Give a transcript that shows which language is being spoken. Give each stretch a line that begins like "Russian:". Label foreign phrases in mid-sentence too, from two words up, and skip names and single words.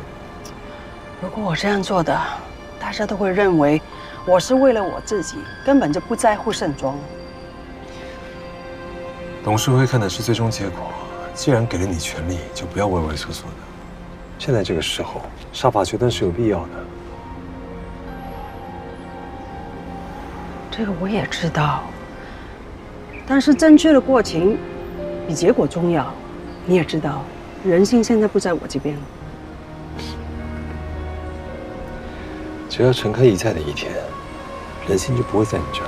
Chinese: 如果我這樣做的，大家都會認為我是為了我自己，根本就不在乎盛莊。董事會看的是最終結果，既然給了你權力，就不要畏畏縮縮的。現在這個時候，殺伐決斷是有必要的。這個我也知道，但是正確的過程比結果重要。你也知道，人性現在不在我這邊。只要陳開怡在的一天，人心就不會在你這兒。